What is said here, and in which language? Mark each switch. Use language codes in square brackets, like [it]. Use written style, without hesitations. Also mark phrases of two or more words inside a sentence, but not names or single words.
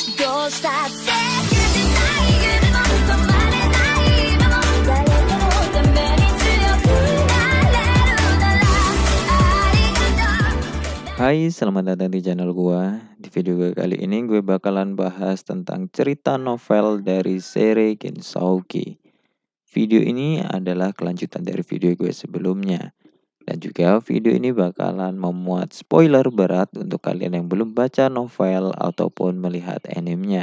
[ja] どうしたって許せない夢も止まれない夢も誰かのために強くなれるならありがとう。 [id] Hai, selamat datang di channel gua. Di video gue kali ini gue bakalan bahas tentang cerita novel dari seri Gensouki. Video ini adalah kelanjutan dari video gue sebelumnya. Dan juga video ini bakalan memuat spoiler berat untuk kalian yang belum baca novel ataupun melihat animenya.